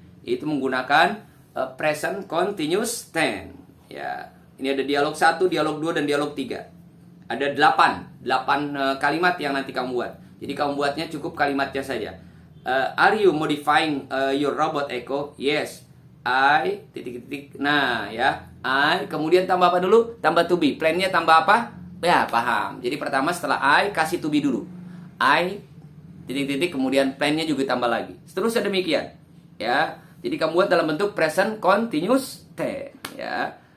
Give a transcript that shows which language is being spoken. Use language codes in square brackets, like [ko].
[id] Itu menggunakan present continuous tense. Ya. Ini ada dialog 1, dialog 2 dan dialog 3. Ada 8 kalimat yang nanti kamu buat. Jadi kamu buatnya cukup kalimatnya saja. [en] Are you modifying your robot Echo? Yes. [id] I titik-titik. Nah, ya. I kemudian tambah apa dulu? Tambah to be. Plan-nya tambah apa? Ya, paham. Jadi pertama setelah I kasih to be dulu. I titik-titik kemudian plan-nya juga tambah lagi. Seterusnya demikian. Ya. Jadi kamu buat dalam bentuk present continuous tense, ya.